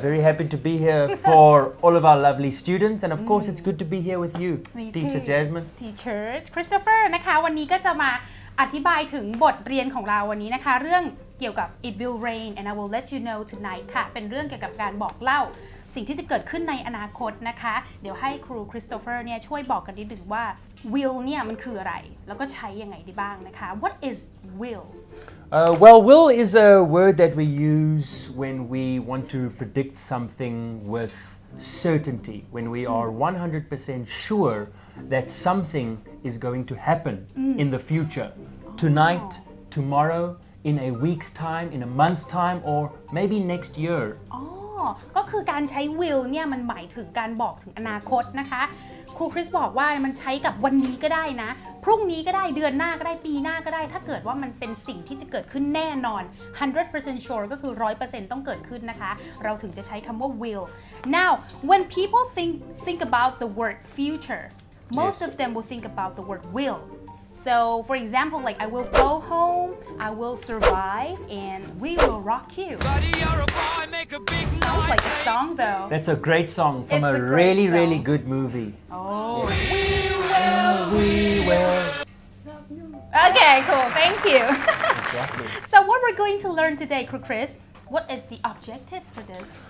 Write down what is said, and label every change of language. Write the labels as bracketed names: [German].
[English] Very happy to be here for all of our lovely students, and of course, it's good to be here with you, Teacher Jasmine. [Thai] Teacher Christopher นะคะวันนี้ก็จะมาอธิบายถึงบทเรียนของเราวันนี้นะคะเรื่องเกี่ยวกับ [English] It will rain and I will let you know tonight [Thai] ค่ะเป็นเรื่องเกี่ยวกับการบอกเล่าสิ่งที่จะเกิดขึ้นในอนาคตนะคะเดี๋ยวให้ครูคริสโตเฟอร์เนี่ยช่วยบอกกันนิดหนึ่งว่า will เนี่ยมันคืออะไรแล้วก็ใช้ยังไงได้บ้างนะคะ [English] What is will? Well, will is a word that we use when we want to predict something with certainty, when we are 100% sure that something is going to happen in the future, tonight, tomorrow, in a week's time, in a month's time, or maybe next year. [Thai] ก็คือการใช้ will เนี่ยมันหมายถึงการบอกถึงอนาคตนะคะครูคริสบอกว่ามันใช้กับวันนี้ก็ได้นะพรุ่งนี้ก็ได้เดือนหน้าก็ได้ปีหน้าก็ได้ถ้าเกิดว่ามันเป็นสิ่งที่จะเกิดขึ้นแน่นอน [English] 100% sure [Thai] ก็คือ 100% ต้องเกิดขึ้นนะคะเราถึงจะใช้คำว่า will [English] now when people think about the word future most of them will think about the word will So, for example, like I will go home, I will survive, and we will rock you. Sounds like a song, though. That's a great song from a really good movie. Oh, yeah. We will. Okay, cool. Thank you. Exactly. So, what we're going to learn today, Chris? What is the objectives for this?